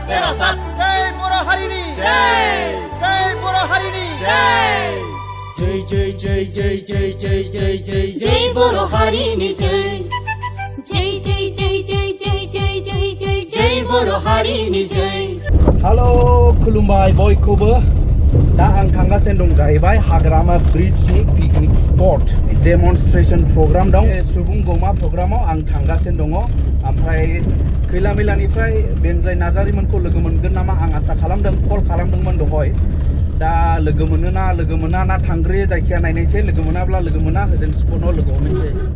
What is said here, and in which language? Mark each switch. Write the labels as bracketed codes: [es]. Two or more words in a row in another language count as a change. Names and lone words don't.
[brx] Parasat Jai Boro Harini Jai Boro Harini Jai Jai Jai Jai Jai Jai Jai Jai Jai Boro Harini Jai Jai Jai Jai Jai Jai Jai Jai Jai Jai Boro Harini Jai Halo खुलुमबाय बयखौबो दा आं थांगासिनो दं जाहैबाय हाग्रामा ब्रिजनि [en] picnic spot demonstration program [brx] दं सुबुं गौमा प्रग्रामाव आं थांगासिनो दङ ओमफ्राय खैला मैलानिफ्राय बेनजाय नार्जारिमोनखौ लोगो मोनगोन नामा आं आसा खालामदों कल खालामदोंमोन दहाय दा लोगो मोना ना थांग्रोयो जायखिया नायनायसै लोगो मोनाब्ला लोगो मोना होजों स्पटआव लोगो हमनोसै